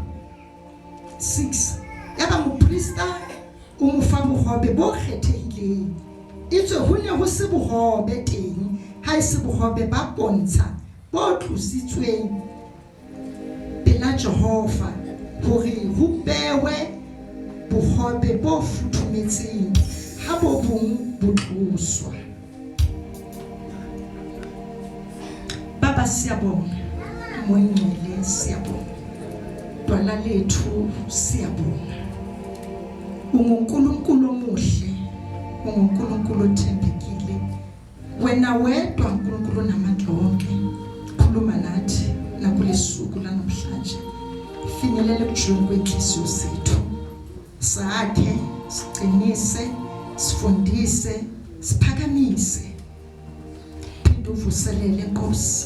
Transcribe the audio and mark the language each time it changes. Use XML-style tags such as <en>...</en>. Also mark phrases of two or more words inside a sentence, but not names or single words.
<st>6 yaba moprista o mo fa bohobe bo kgethehileng itswe ho ne ho se bohobe teng ha e se bohobe ba bontsha bo tlositsweng pela Jehova hore ho bewe bohobe bo futhumetseng ha bo bong bo tloswa.</st> <zu>Baba siyabonga monyele siyabonga Twala lethu siyabonga uNkulunkulu omuhle uNkulunkulu othembekile wena wedwa uNkulunkulu namandla wonke khuluma nathi nakulesuku lanamhlanje finyelele kujweni kwenhliziyo zethu sakhe siqinise sifundise siphakamise phinde uvuselele Nkosi</zu>